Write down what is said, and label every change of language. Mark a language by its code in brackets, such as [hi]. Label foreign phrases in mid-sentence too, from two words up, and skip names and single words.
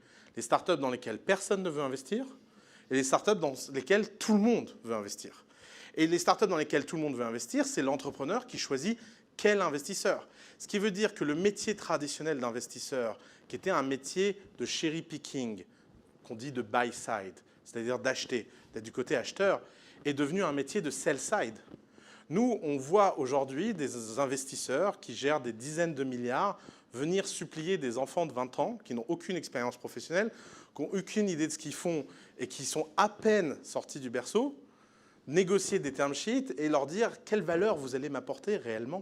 [fr] Les startups dans lesquelles personne ne veut investir et les startups dans lesquelles tout le monde veut investir. Et les startups dans lesquelles tout le monde veut investir, c'est l'entrepreneur qui choisit quel investisseur. Ce qui veut dire que le métier traditionnel d'investisseur, qui était un métier de [en] cherry picking, [fr] qu'on dit de [en] buy side, [fr] c'est-à-dire d'acheter, d'être du côté acheteur, est devenu un métier de [en] sell side. [fr] Nous, on voit aujourd'hui des investisseurs qui gèrent des dizaines de milliards venir supplier des enfants de 20 ans qui n'ont aucune expérience professionnelle, qui n'ont aucune idée de ce qu'ils font et qui sont à peine sortis du berceau, négocier des [en] term sheets [fr] et leur dire quelle valeur vous allez m'apporter réellement.